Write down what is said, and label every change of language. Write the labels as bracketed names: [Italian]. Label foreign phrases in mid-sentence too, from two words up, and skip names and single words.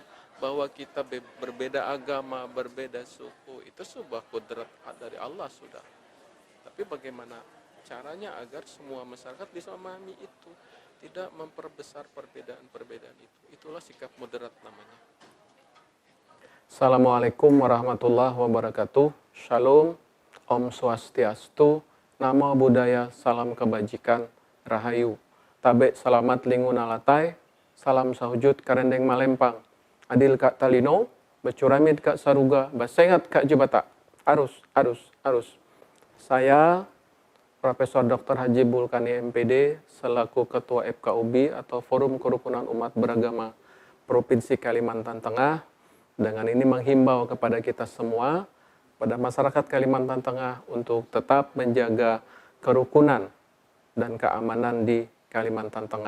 [Indonesian] Bahwa kita berbeda agama, berbeda suku, itu sebuah kudrat dari Allah sudah. Tapi bagaimana caranya agar semua masyarakat bisa memahami itu, tidak memperbesar perbedaan-perbedaan itu. Itulah sikap moderat namanya. [Arabic] السلام عليكم ورحمة الله وبركاته. [Indonesian] Shalom, [Balinese] Om Swastiastu, [Pali] Namo Buddhaya, [Indonesian] Salam Kebajikan, Rahayu. [Ngaju] Tabe selamat lingun alatai, salam sahujud karendeng malempang. [Kendayan] Adil kak talino, becuramid kak saruga, basengat kak jebata. Arus. [Indonesian] Saya Profesor Dr. Haji Bulkani MPD selaku Ketua FKUB atau Forum Kerukunan Umat Beragama Provinsi Kalimantan Tengah. Dengan ini menghimbau kepada kita semua, pada masyarakat Kalimantan Tengah untuk tetap menjaga kerukunan dan keamanan di Kalimantan Tengah.